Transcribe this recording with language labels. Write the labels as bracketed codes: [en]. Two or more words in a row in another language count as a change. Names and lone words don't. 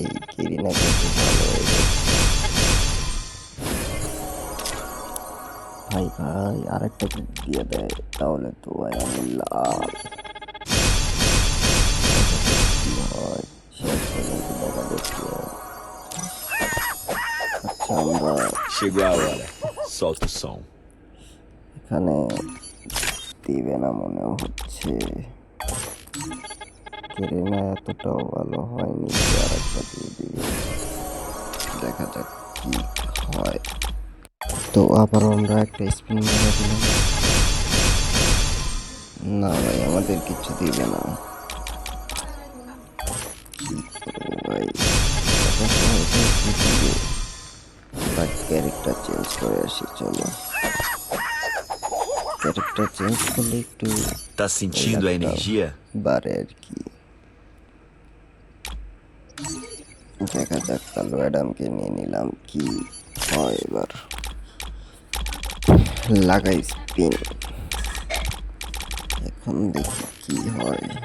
[bn] কেরিনা কিন্তু ভালো হয়ে গেছে ভাই। ভাই আরেকটা ক্লিক দিয়ে দেয় তাহলে তো ভাই আমি লাল। কি হয় শেষ পর্যন্ত দেখা দেখি। আচ্ছা, আমরা [pt] Chegou a hora. Solta o som. [bn] এখানে দিবে না মনেও হচ্ছে। কেরিনা এতটাও ভালো হয়নি যে আর একটা দিয়ে দিবে। দেখা যাক কি হয়। তো আবার আমরা একটা স্পিন মেরে দিলাম। না ভাই, আমাদের কিছু দিবে না। কি করবো ভাই, এত সহজে কি দিবে? আমরা [en] character change [bn] করে আসি। চলো, [en] character change [bn] করলে একটু [pt] Tá sentindo a [bn] লাকটা [pt] energia? [bn] বাড়ে আর কি। দেখা যাক, কালো অ্যাডামকে নিয়ে নিলাম। কি হয় এবার? লাগাই স্পিন, এখন দেখি কি হয়।